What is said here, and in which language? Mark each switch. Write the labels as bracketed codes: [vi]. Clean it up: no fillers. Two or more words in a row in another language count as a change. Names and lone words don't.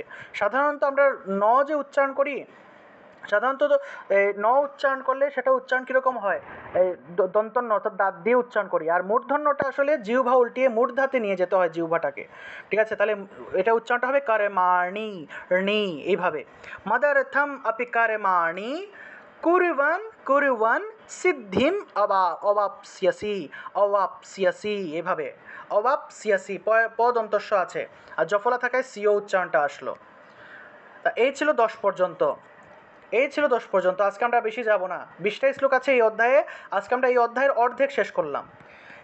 [bn] সাধারণত আমরা ন যে উচ্চারণ করি, সাধারণত ন উচ্চারণ করলে সেটা উচ্চারণ কীরকম হয়, এই দন্তন্য অর্থাৎ দাঁত দিয়ে উচ্চারণ করি, আর মূর্ধন্যটা আসলে জিহ্বা উল্টিয়ে মূর্ধাতে নিয়ে যেতে হয় জিহ্বাটাকে, ঠিক আছে? তাহলে এটা উচ্চারণটা হবে কর্মাণি, নি এইভাবে। [sa] মদর্থম আপি কর্মাণি কুর্বন কুর্বন সিদ্ধিম অবাপ্স্যসি, [bn] অবাপ্স্যসি এভাবে, অবাপ্স্যসি পদন্তস্ব আছে, আর জফলা থাকায় সিও উচ্চারণটা আসলো। তা এই ছিল 10 পর্যন্ত, এই ছিল 10 পর্যন্ত। আজকে আমরা বেশি যাব না, 20টা শ্লোক আছে এই অধ্যায়ে, আজকে আমরা এই অধ্যায়ের অর্ধেক শেষ করলাম।